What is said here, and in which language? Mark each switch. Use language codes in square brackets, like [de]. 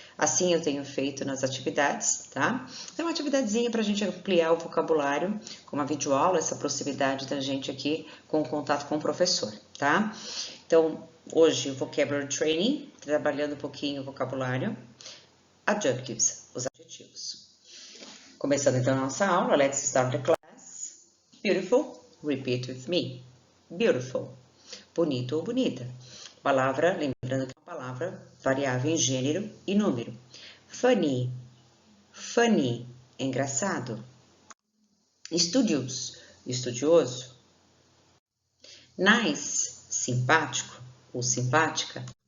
[pt] Assim eu tenho feito nas atividades, tá? É uma atividadezinha para a gente ampliar o vocabulário, com uma videoaula, essa proximidade da gente aqui com o contato com o professor, tá? Então, hoje o Vocabulary Training, trabalhando um pouquinho o vocabulário. Adjectives, os adjetivos. Começando então a nossa aula, [en] let's start the class. Beautiful, repeat with me. [pt] Beautiful, bonito ou bonita. Palavra, lembrando que é uma palavra variável em gênero e número. Funny, funny, engraçado. Studious, estudioso. Nice, simpático ou simpática.